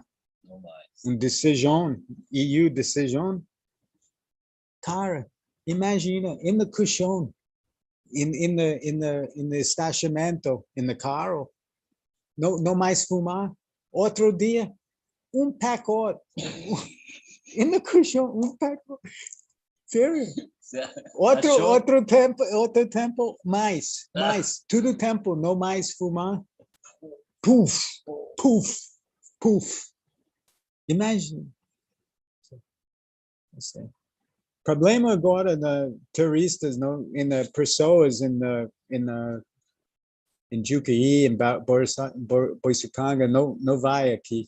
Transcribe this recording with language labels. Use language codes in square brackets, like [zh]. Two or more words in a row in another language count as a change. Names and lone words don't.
[pt] Não mais. Decisão, decisão. Cara, imagina, [en] in the [pt] colchão, [en] in the [pt] estacionamento, [en] in the [pt] carro, não mais fumar. Outro dia, pacote, [en] in the [pt] colchão, pacote. Sério? Outro tempo, mais, tudo tempo, não mais fumar. Puf. Imagina. Problema agora na turistas, não, pessoas em Juqueí, em Boiçucanga, não vai aqui.